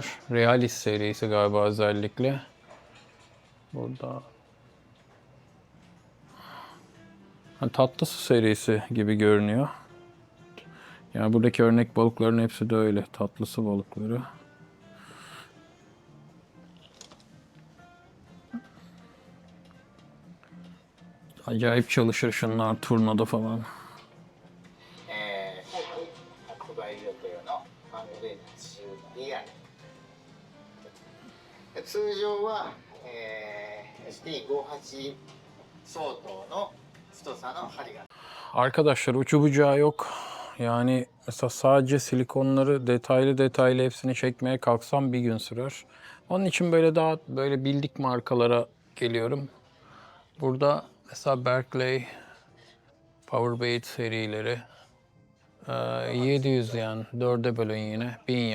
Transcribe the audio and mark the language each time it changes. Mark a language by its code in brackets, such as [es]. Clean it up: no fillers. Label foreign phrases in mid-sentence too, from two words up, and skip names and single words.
[tr] Realis serisi galiba özellikle. Burada tatlı su serisi gibi görünüyor. Yani buradaki örnek balıkların hepsi de öyle. Tatlı su balıkları. Acayip çalışır şunlar turnada falan. [ja] 発売予定のアンドレンチ以外通常は、ST58 相当の太さの針が [tr] Arkadaşlar ucu bucağı yok. Yani mesela sadece silikonları detaylı detaylı hepsini çekmeye kalksam bir gün sürer. Onun için böyle daha böyle bildik markalara geliyorum. Burada mesela Berkeley, Powerbait serileri 700 yen, 4'e bölün yine 1000 yen.